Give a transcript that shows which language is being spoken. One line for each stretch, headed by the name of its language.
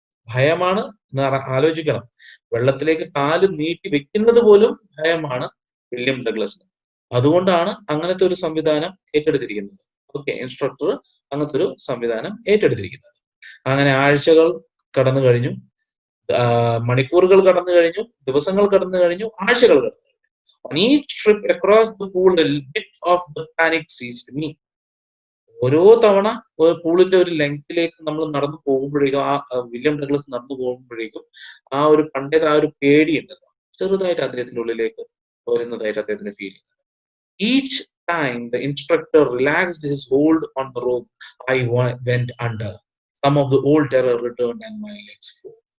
Malayalam: ഭയമാണ് എന്ന് ആലോചിക്കണം. വെള്ളത്തിലേക്ക് കാല് നീട്ടി വെക്കുന്നത് പോലും ഭയമാണ് വില്യം ഡഗ്ലസിന്. അതുകൊണ്ടാണ് അങ്ങനത്തെ ഒരു സംവിധാനം ഏറ്റെടുത്തിരിക്കുന്നത്. ഓക്കെ, ഇൻസ്ട്രക്ടർ അങ്ങനത്തെ ഒരു സംവിധാനം ഏറ്റെടുത്തിരിക്കുന്നത്. അങ്ങനെ ആഴ്ചകൾ കടന്നു കഴിഞ്ഞു, മണിക്കൂറുകൾ കടന്നു കഴിഞ്ഞു, ദിവസങ്ങൾ കടന്നു കഴിഞ്ഞു, ആഴ്ചകൾ കടന്നു കഴിഞ്ഞു.
English: On each trip across the pool, a bit of the panic seized me.
Malayalam: ഓരോ തവണ പൂളിന്റെ ഒരു ലെങ്തിലേക്ക് നമ്മൾ നടന്നു പോകുമ്പോഴേക്കും, ആ വില്യം ഡഗ്ലസ് നടന്നു പോകുമ്പോഴേക്കും ആ ഒരു പണ്ടേത് ആ ഒരു പേടി ഉണ്ടല്ലോ, ചെറുതായിട്ട് അദ്ദേഹത്തിന്റെ ഉള്ളിലേക്ക് വരുന്നതായിട്ട് അദ്ദേഹത്തിന് ഫീൽ ചെയ്യുന്നത്.
English: Each time the instructor relaxed his hold on the rope, I went under. Some of the old terror returned and my legs flew.